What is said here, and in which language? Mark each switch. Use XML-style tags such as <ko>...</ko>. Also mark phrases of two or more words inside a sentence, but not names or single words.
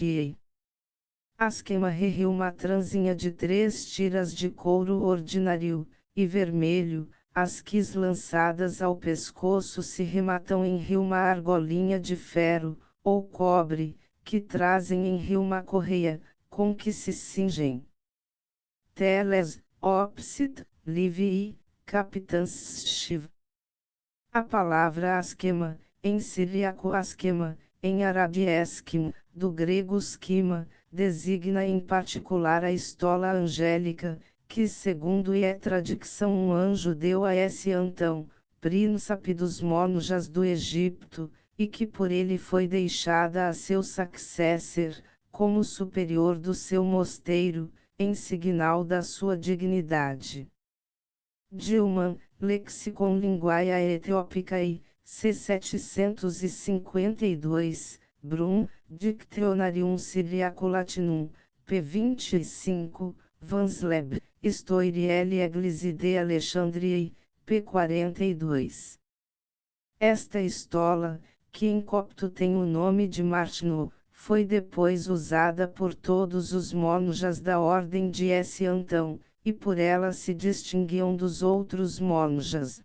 <pt>Askema uma transinha de 3 tiras de couro ordinário, e vermelho, as quis lançadas ao pescoço se rematam em uma argolinha de ferro, ou cobre, que trazem em uma correia, com que se cingem. Teles, Opsit, Livii, Capitãs. A palavra askema, em siríaco askema, em árabe eskim, do grego schema, designa em particular a estola angélica, que segundo é tradição um anjo deu a esse Antão, príncipe dos monjas do Egito, e que por ele foi deixada a seu successor, como superior do seu mosteiro, em signal da sua dignidade. Dilman, Lexicon Linguae Ethiopicae, c. 752, Brum, Dictionarium Syriaco-Latinum, p. 25, Vansleb, Stoiriele Eglise de Alexandriae, p. 42. Esta estola, que em copto tem o nome de Martino, foi depois usada por todos os monjas da ordem de S. Antão, e por ela se distinguiam dos outros monjas.</pt>